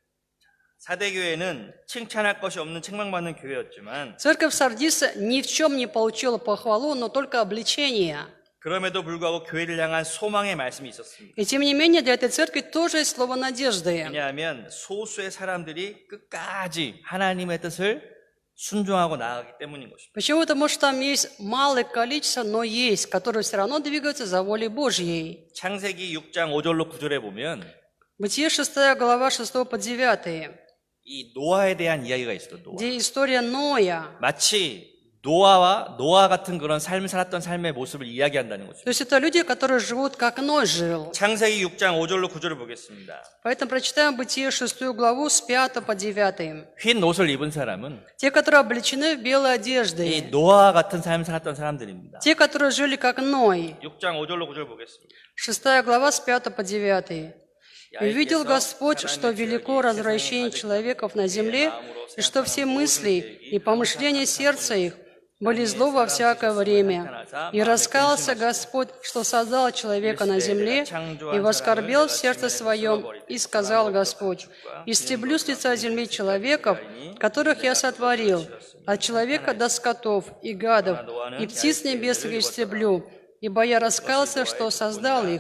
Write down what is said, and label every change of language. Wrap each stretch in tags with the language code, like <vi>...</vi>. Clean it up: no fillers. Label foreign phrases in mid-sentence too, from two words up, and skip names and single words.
<ko>사대교회는 칭찬할 것이 없는 책망받는 교회였지만</ko> <ru>Церковь Сардиса ни в чем не получила похвалу, но только обличение.</ru> <ko>그럼에도 불구하고 교회를 향한 소망의 말씀이 있었습니다.</ko> <ru>И тем не менее, для этой церкви тоже есть слово надежды.</ru> <ko>왜냐하면 소수의 사람들이 끝까지 하나님의 뜻을 순종하고 나아가기 때문인 것입니다.</ko> <ru>Почему? Потому что там есть малое количество, но есть, которые все равно двигаются за волей Божьей.</ru> <ko>창세기 6장 5절로 9절에 보면</ko> <ru>Бытие 6 глава 6 по 9,</ru> <ko>이 노아에 대한 이야기가 있어요. 노아.</ko> <ru>где история Ноя.</ru> <ko>마치 노아 같은 그런 삶을 살았던 삶의 모습을 이야기한다는 거죠.</ko> <ru>То есть это люди, которые живут, как Ной жил.</ru> <ko>창세기 6장 5절로 9절을 보겠습니다.</ko> <ru>Поэтому прочитаем Бытие 6 главу с 5 по 9.</ru> <ko>흰 옷을 입은 사람은</ko> <ru>Те, которые облечены в белые</ru> <ko>이</ko> <ru>одежды.</ru> <ko>노아 같은 삶을 살았던 사람들입니다.</ko> <ru>Те, которые жили, как Ной.</ru> <ko>6장 5절로 9절 보겠습니다.</ko> <ru>6 глава с 5 по 9. «И видел Господь, что велико развращение человеков на земле, и что все мысли и помышления сердца их были зло во всякое время. И раскаялся Господь, что создал человека на земле, и воскорбел в сердце своем, и сказал Господь: истреблю с лица земли человеков, которых я сотворил, от человека до скотов и гадов, и птиц небесных истреблю, ибо я раскаялся, что создал их.</ru>